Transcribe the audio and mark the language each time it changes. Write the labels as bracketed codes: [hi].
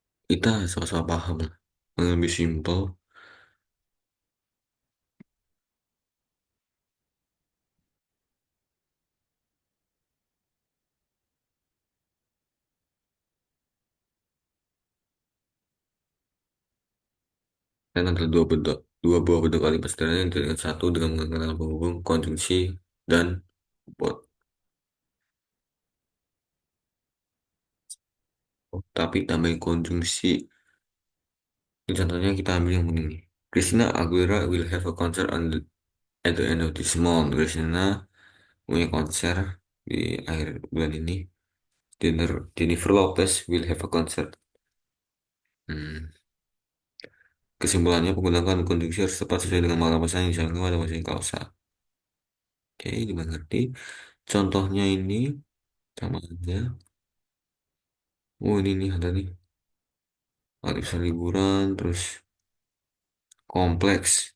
[id] Kita sama-sama paham lah. Yang lebih simple dan ada dua buah bentuk kalimat sederhana yang dengan satu dengan menggunakan penghubung konjungsi dan bot. Tapi tambahin konjungsi. Ini contohnya kita ambil yang begini. [en] Christina Aguilera will have a concert at the end of this month. [id] Christina punya konser di akhir bulan ini. [en] Jennifer Lopez will have a concert. Hmm. [id] Kesimpulannya, penggunaan konjungsi harus tepat sesuai dengan makna pesan yang disampaikan pada masing klausa. Oke, dimengerti. Contohnya ini sama aja. Oh, ini nih ada nih. Arisan liburan, terus kompleks.